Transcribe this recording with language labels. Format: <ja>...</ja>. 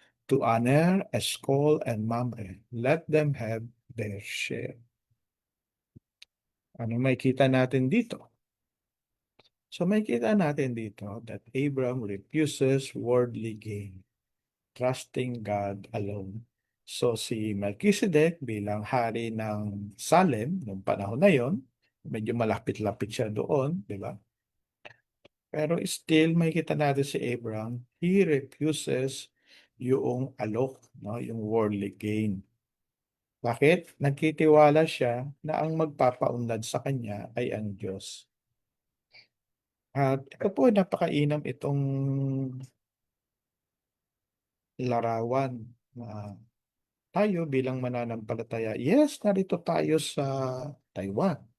<en>To honor Eshcol and Mamre, let them have their share.</en> <tl>Ano makikita natin dito? So makikita natin dito</tl> <en>that Abram refuses worldly gain, trusting God alone.</en> <tl>So si Melchizedek bilang hari ng Salem noong panahon na yon, medyo malapit-lapit siya doon, di ba? Pero still makikita natin si Abram, he refuses yung alok, no, yung worldly gain. Bakit? Nagtitiwala siya na ang magpapaunlad sa kanya ay ang Diyos. At ito po, napakainam itong larawan na tayo bilang mananampalataya, yes, narito tayo sa Taiwan.</tl>